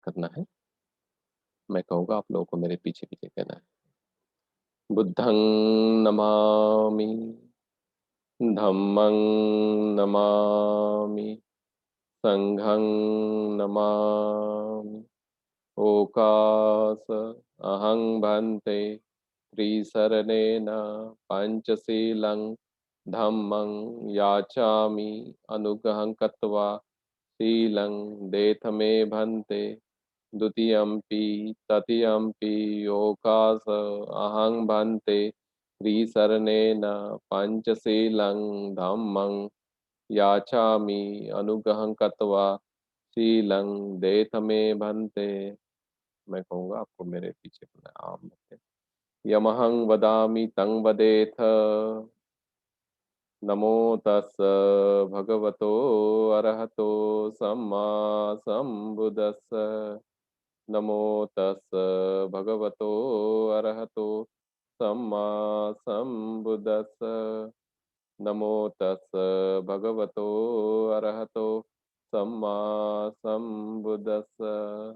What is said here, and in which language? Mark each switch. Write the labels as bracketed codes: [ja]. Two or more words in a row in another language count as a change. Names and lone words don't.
[hi] करना है। मैं कहूँगा, आप लोगों को मेरे पीछे पीछे कहना है। [pi] बुद्धं नमामि, धम्मं नमामि, संघं नमामि। ओकास अहं भन्ते त्रिसरणेन पंचशीलं धम्मं याचामि अनुग्रहं कृत्वा शीलं देथमे भन्ते। द्वितीयम्पि तृतीयम्पि ओकास अहं भन्ते त्रिसरणेन पंचशीलं धम्मं याचामि अनुग्रहं कृत्वा शीलं देथमे भन्ते। [hi] मैं कहूँगा, आपको मेरे पीछे करना है। [pi] आम भक्ति यमहं वदामि तं वदेथ। नमो तस् भगवतो अरहतो सम्मा सम्बुद्दस्स। नमो तस् भगवतो अरहतो सम्मा सम्बुद्दस्स। नमो तस् भगवतो अरहतो सम्मा सम्बुद्दस्स।